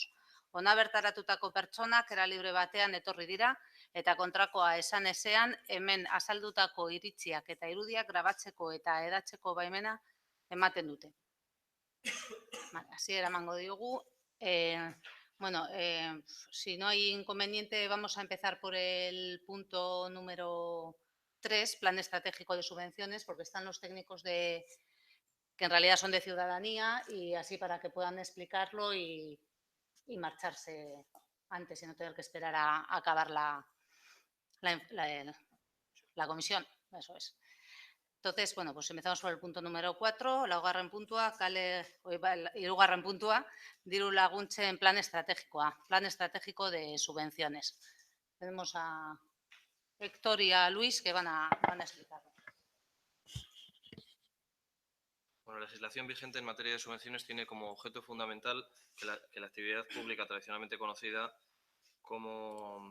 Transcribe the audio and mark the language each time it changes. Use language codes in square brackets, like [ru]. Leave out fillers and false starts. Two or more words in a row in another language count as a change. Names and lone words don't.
[eu] Hona bertaratutako pertsonak era libre batean etorri dira eta kontrakoa esan ezean hemen azaldutako iritziak eta irudiak grabatzeko eta hedatzeko baimena ematen dute. Hasiera emango diogu. [es] Bueno, si no hay inconveniente, vamos a empezar por el punto número 3, Plan Estratégico de Subvenciones, porque están los técnicos que en realidad son de ciudadanía, y así para que puedan explicarlo y marcharse antes y no tener que esperar a acabar la comisión. Eso es. Entonces, bueno, pues empezamos por el punto número 4, [eu] hirugarren puntua, diru laguntzen [es] plan estratégico de subvenciones. Tenemos a Héctor y a Luis que van a explicarlo. Bueno, la legislación vigente en materia de subvenciones tiene como objeto fundamental que la actividad pública tradicionalmente conocida como...